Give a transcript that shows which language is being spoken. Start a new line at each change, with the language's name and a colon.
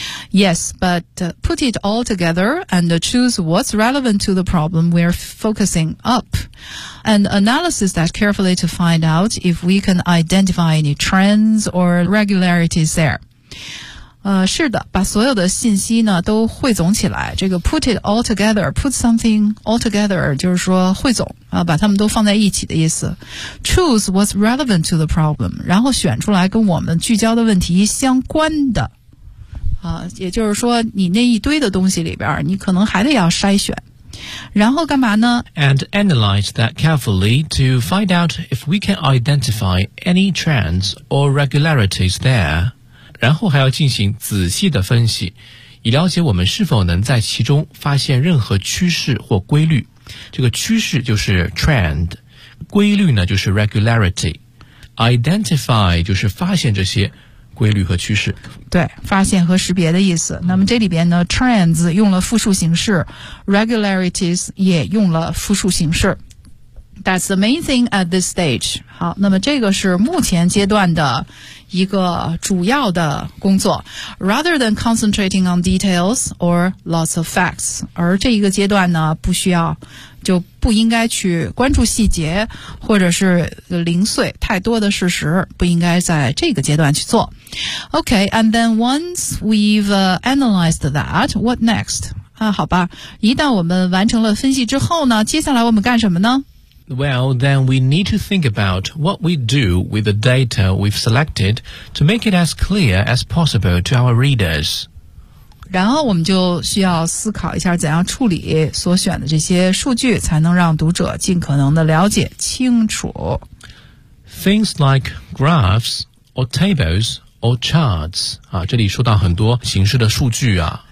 English: Yes, but put it all together and choose what's relevant to the problem we're focusing up. And analysis that carefully to find out if we can identify any trends or regularities there.
Chinese: 是的，把所有的信息呢都汇总起来。这个
English: put it all together,
Chinese: put something all together, 就是说汇总啊，把它们都放在一起的意思。
English: Choose what's relevant to the problem,
Chinese: 然后选出来跟我们聚焦的问题相关的。也就是说你那一堆的东西里边你可能还得要筛选。然后干嘛呢？
English: And analyze that carefully to find out if we can identify any trends or regularities there.
Chinese: 然后还要进行仔细的分析，以了解我们是否能在其中发现任何趋势或规律。这个趋势就是 trend， 规律呢就是 regularity。 Identify 就是发现这些规律和趋势，对，发现和识别的意思。那么这里边呢 trends 用了复数形式， regularities 也用了复数形式。
English: That's the main thing at this stage.
Chinese: 好，那么这个是目前阶段的一个主要的工作。
English: Rather than concentrating on details or lots of facts.
Chinese: 而这一个阶段呢不需要，就不应该去关注细节或者是零碎太多的事实，不应该在这个阶段去做。
English: OK, and then once we've analyzed that, what next?
Chinese: 好吧，一旦我们完成了分析之后呢，接下来我们干什么呢？
English: Well, then we need to think about what we do with the data we've selected to make it as clear as possible to our readers.
Chinese: 然后我们就需要思考一下怎样处理所选的这些数据，才能让读者尽可能的了解清楚。
English: Things like graphs or tables or charts
Chinese: 啊，这里说到很多形式的数据啊，